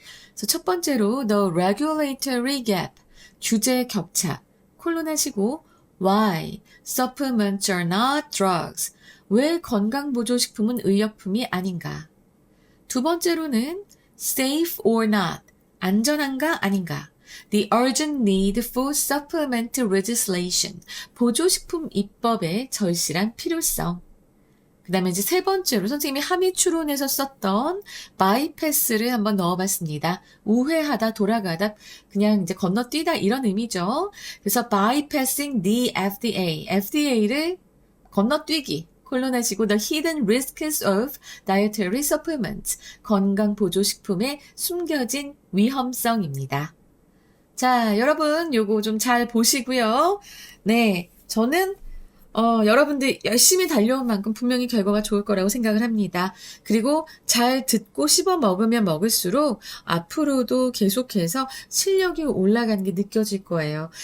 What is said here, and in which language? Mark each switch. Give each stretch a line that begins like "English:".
English: 그래서 첫 번째로 the regulatory gap,
Korean: 규제 격차, 콜론하시고
English: why supplements are not drugs,
Korean: 왜 건강보조식품은 의약품이 아닌가.
English: 두 번째로는 safe or not,
Korean: 안전한가 아닌가.
English: The urgent need for supplement legislation,
Korean: 보조식품 입법의 절실한 필요성. 그 다음에 이제 세 번째로 선생님이 함의 추론에서 썼던 bypass를 한번 넣어봤습니다. 우회하다, 돌아가다, 그냥 이제 건너뛰다 이런 의미죠.
English: 그래서 bypassing the FDA,
Korean: FDA를 건너뛰기. 콜론하시고
English: the hidden risks of dietary supplements,
Korean: 건강보조식품의 숨겨진 위험성입니다. 자, 여러분 요거 좀 잘 보시고요. 네, 저는 여러분들 열심히 달려온 만큼 분명히 결과가 좋을 거라고 생각을 합니다. 그리고 잘 듣고 씹어 먹으면 먹을수록 앞으로도 계속해서 실력이 올라가는 게 느껴질 거예요.